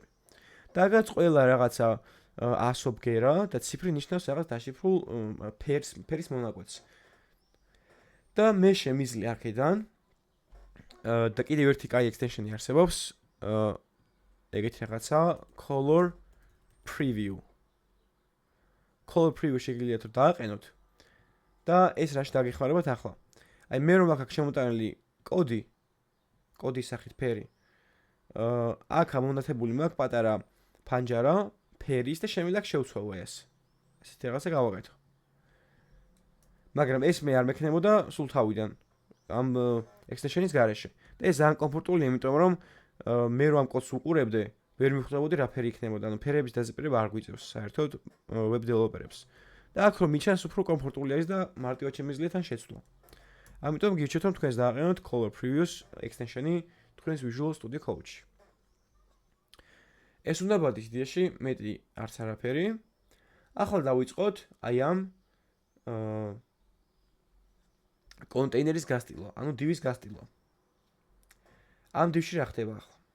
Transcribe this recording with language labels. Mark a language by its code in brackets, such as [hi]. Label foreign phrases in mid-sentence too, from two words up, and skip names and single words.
[ka] და რაც ყველა რაღაცა ასობგერა და ციფრი ნიშნავს რაღაც დაშიფრულ ფერის მონაკვეთს. და მე შემიძლია აქედან და კიდევ ერთი კაი extension-ი არსებობს, ეგეთი რაღაცა [en] color preview. color preview [ka] შეგიძლიათ რომ დააყენოთ. და ეს რაში დაგეხმარებათ ახლა. აი მე რომ აქ შემოტანილი კოდის სახით ფერი. აქ ამონათებული მაქვს პატარა ფანჯარა ფერის და შემიძლია შევცვალო ეს. ესეთი რაღაცა გავაკეთო. მაგრამ ეს მე არ მექნებოდა სულ თავიდან ამ extension-ის გარეშე. და ეს ძალიან კომფორტულია, იმიტომ რომ მე რომ ამ კოდს უყურებდე, ვერ მიხვდებოდი რა ფერი იქნებოდა. ანუ ფერების დაზეპირება არ გვიწევს საერთოდ [en] web developer-ებს. [ka] და აქ რომ მიჩანს უფრო კომფორტული არის და მარტივად შემიძლია თან შეცვლა. ამიტომ გირჩევთ რომ თქვენს დააყენოთ [en] color previews extension-ი [ka] თქვენს Visual Studio Code-ში. ეს უნდა ბადის იდეაში მეტი არც არაფერი. ახლა დავიწყოთ აი ამ კონტეინერის გასტილვა, ანუ div-ის გასტილვა. ამ div-ში რა ხდება ახლა?